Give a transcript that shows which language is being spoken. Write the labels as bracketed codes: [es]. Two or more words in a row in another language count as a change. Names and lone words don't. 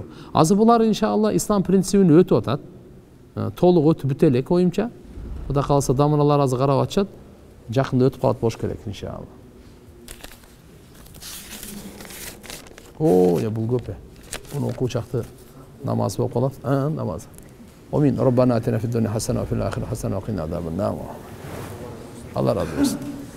[ky] Азыр булар иншалла ислам принцибин өтүп атат. Толук өтүп бүтө элек оюмча. Кудай кааласа дамыналар азыр карап атышат. Жакында өтүп калат болуш керек иншалла. Я бул көп. Муну окуу чакты намаз болуп калат. Намаз. Амин. [ar] ربنا آتنا في الدنيا حسنة وفي الآخرة حسنة وقنا عذاب النار. [ky] Алла разы болсун.